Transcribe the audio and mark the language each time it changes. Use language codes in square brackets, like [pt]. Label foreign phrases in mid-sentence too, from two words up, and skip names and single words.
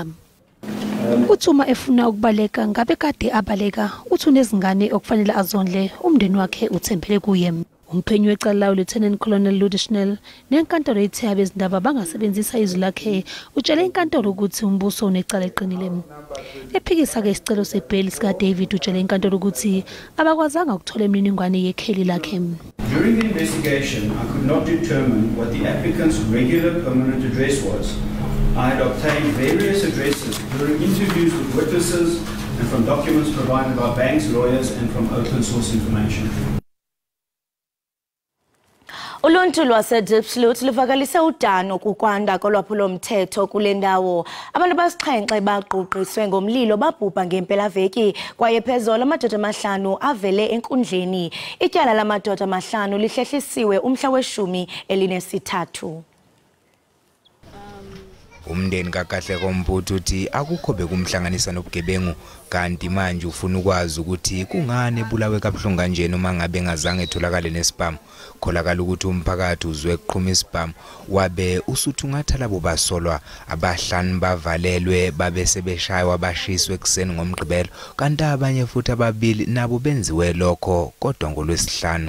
[zu] Uthi uma efuna ukubaleka ngabe kade abaleka, uthi unezingane okufanele azondle, umndeni wakhe uthembele kuye. Umphenyi wecala lawo Lieutenant Colonel Ludishnell nenkantolo ethe abezindaba bangasebenzisa izwi lakhe utshele inkantolo ukuthi umbuso unecala eqinile. Ephikisa-ke isicelo seBailey sikaDavid utshele inkantolo ukuthi abakwazanga ukuthola imininingwane yekheli lakhe. [en] During the investigation, I could not determine what the applicant's regular permanent address was. I had obtained various addresses during interviews with witnesses and from documents provided by banks, lawyers, and from open source information. [xh] Uluntu lwaseDiepsloot luvakalise udano kukwanda kolwaphulomthetho kule ndawo. Abantu abasixhenxe baquqiswe ngomlilo babhubha ngempelaveki kwaye phezolo amadoda amahlanu avele enkundleni. Ityala lamadoda amahlanu lihlehlisiwe umhla we-13. [zu] Umndeni kaKahle Komputhu uthi akukho bekumhlanganisa nobugebengu kanti manje ufuna ukwazi ukuthi kungane ebulawe kabuhlungu kanje noma ngabe ngazange etholakale nesibhamu. Kholakala ukuthi umphakathi uzwe kuqhuma isibhamu wabe usuthi ungathi labo basolwa abahlanu bavalelwe babe sebeshaywa bashiswe ekseni ngomgqibelo kanti abanye futhi ababili nabo benziwe lokho kodwa ngolwesihlanu.